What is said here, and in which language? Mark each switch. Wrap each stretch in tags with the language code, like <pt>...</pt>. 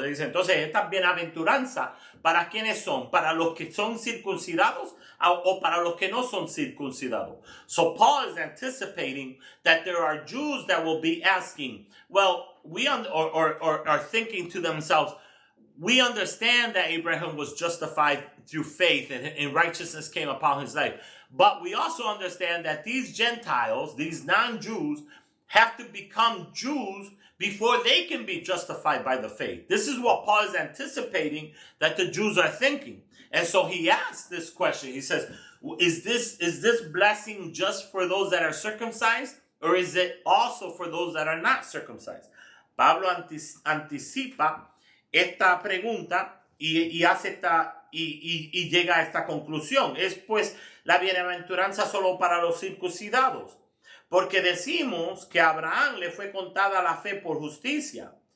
<es>Le dice, entonces, estas bienaventuranzas, ¿para quiénes son? ¿Para los que son circuncidados o para los que no son circuncidados?</es> <en>So Paul is anticipating that there are Jews that will be asking, well, are thinking to themselves, we understand that Abraham was justified through faith and righteousness came upon his life. But we also understand that these Gentiles, these non-Jews, have to become Jews before they can be justified by the faith. This is what Paul is anticipating that the Jews are thinking. And so he asks this question. He says, is this blessing just for those that are circumcised, or is it also for those that are not circumcised?</en> <es>Pablo anticipa esta pregunta y hace y llega a esta conclusión. Es pues la bienaventuranza solo para los circuncidados, porque decimos que a Abraham le fue contada la fe por justicia.</es>